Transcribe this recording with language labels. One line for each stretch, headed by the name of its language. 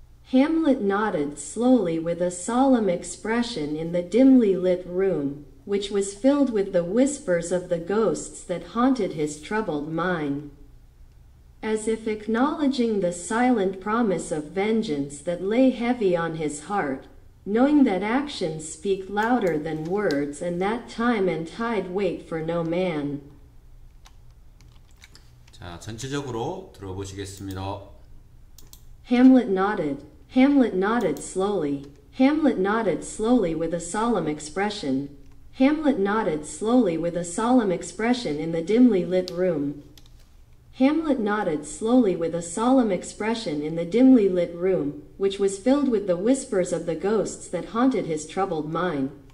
English: Hamlet nodded slowly with a solemn expression in the dimly lit room, which was filled with the whispers of the ghosts that haunted his troubled mind, as if acknowledging the silent promise of vengeance that lay heavy on his heart, knowing that actions speak louder than words and that time and tide wait for no man.
Korean: 자, 전체적으로 들어보시겠습니다.
English: Hamlet nodded. Hamlet nodded slowly. Hamlet nodded slowly with a solemn expression. Hamlet nodded slowly with a solemn expression in the dimly lit room. Hamlet nodded slowly with a solemn expression in the dimly lit room, which was filled with the whispers of the ghosts that haunted his troubled mind.